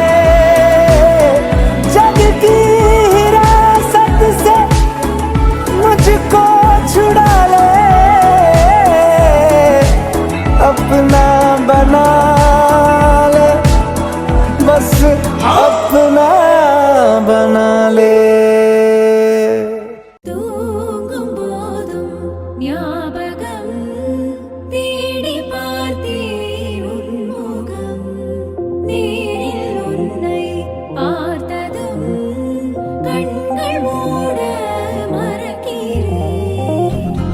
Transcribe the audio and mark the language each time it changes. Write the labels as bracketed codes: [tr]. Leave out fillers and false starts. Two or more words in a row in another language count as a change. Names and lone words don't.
[hi] जग की हिरासत से मुझको छुड़ा ले। अपना बना ले, बस अपना बना ले। [ta] தூங்கும் போதும் ஞாபகம் தேடி பார்த்தேன் உன் முகம். நேரில் உன்னை பார்த்ததும் கண்கள் மூட மறக்கிறேன்.